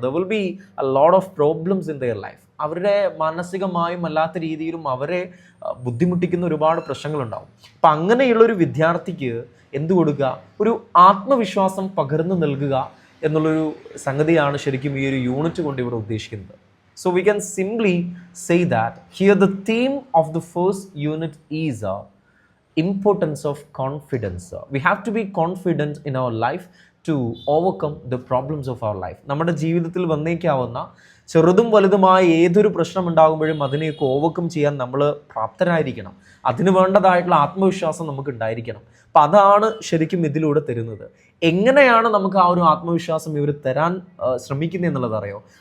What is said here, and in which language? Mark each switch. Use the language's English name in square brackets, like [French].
[English] There will be a lot of problems in their life. [Malayalam] അവരുടെ മാനസികമായും അല്ലാത്ത രീതിയിലും അവരെ ബുദ്ധിമുട്ടിക്കുന്ന ഒരുപാട് പ്രശ്നങ്ങളുണ്ടാവും. അപ്പം അങ്ങനെയുള്ളൊരു വിദ്യാർത്ഥിക്ക് എന്ത് കൊടുക്കുക? ഒരു ആത്മവിശ്വാസം പകർന്നു നൽകുക എന്നുള്ളൊരു സംഗതിയാണ് ശരിക്കും ഈ ഒരു യൂണിറ്റ് കൊണ്ട് ഇവിടെ ഉദ്ദേശിക്കുന്നത്. [English] So we can simply say that here the theme of the first unit is importance of confidence. We have to be confident in our life to overcome the problems of our life. [Malayalam] നമ്മുടെ ജീവിതത്തിൽ വന്നേക്കാവുന്ന ചെറുതും വലുതുമായ ഏതൊരു പ്രശ്നം ഉണ്ടാകുമ്പോഴും അതിനെയൊക്കെ overcome ചെയ്യാൻ നമ്മൾ പ്രാപ്തരായിരിക്കണം. അതിന് വേണ്ടതായിട്ടുള്ള ആത്മവിശ്വാസം നമുക്ക് ഉണ്ടായിരിക്കണം. അപ്പം അതാണ് ശരിക്കും ഇതിലൂടെ തരുന്നത്. എങ്ങനെയാണ് നമുക്ക് ആ ഒരു ആത്മവിശ്വാസം ഇവർ തരാൻ ശ്രമിക്കുന്നത് എന്നുള്ളത് അറിയോ?